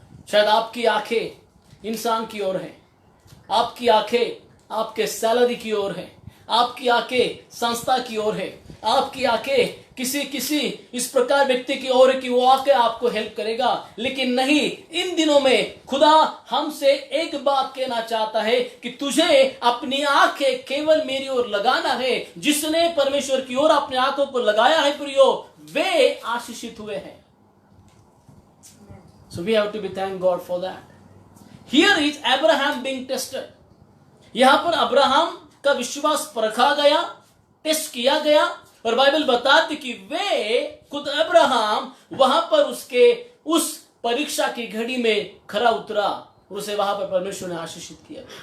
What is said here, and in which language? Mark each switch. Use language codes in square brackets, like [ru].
[hi] शायद आपकी आंखें इंसान की ओर है, आपकी आंखें आपके सैलरी की ओर है, आपकी आंखें संस्था की ओर है, आपकी आंखें किसी इस प्रकार व्यक्ति की ओर है कि वो आके आपको हेल्प करेगा। लेकिन नहीं, इन दिनों में खुदा हमसे एक बात कहना चाहता है कि तुझे अपनी आंखें केवल मेरी ओर लगाना है। जिसने परमेश्वर की ओर अपनी आंखों को लगाया है प्रियो, वे आशीषित हुए हैं। [en] So we have to be thank God for that. Here is Abraham being tested. [hi] यहां पर अब्राहम का विश्वास परखा गया, टेस्ट किया गया, और बाइबल बताती कि वे खुद अब्राहम वहां पर उसके उस परीक्षा की घड़ी में खरा उतरा और उसे वहां पर परमेश्वर ने आशीषित किया।